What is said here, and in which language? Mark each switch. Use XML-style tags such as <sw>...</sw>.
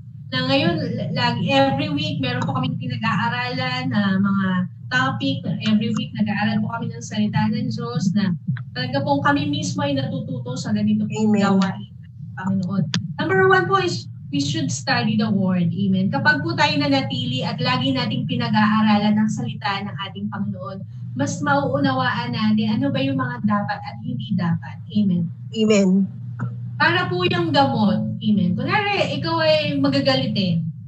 <tl>Na ngayon,</tl> <en>every week,</en> <tl>meron po kaming pinag-aaralan na mga topic.</tl> <en>Every week,</en> <tl>nag-aaral po kami ng salita ng Diyos na talaga po kami mismo ay natututo sa ganito pong gawain, Panginoon.</tl> <en>Number one po is we should study the Word. Amen.</en> <tl>Kapag po tayo nanatili at lagi nating pinag-aaralan ng salita ng ating Panginoon, mas mauunawaan natin ano ba yung mga dapat at hindi dapat. Amen. Amen. Para po yung gamot. Amen. Kunwari, ikaw ay magagalitin.</tl>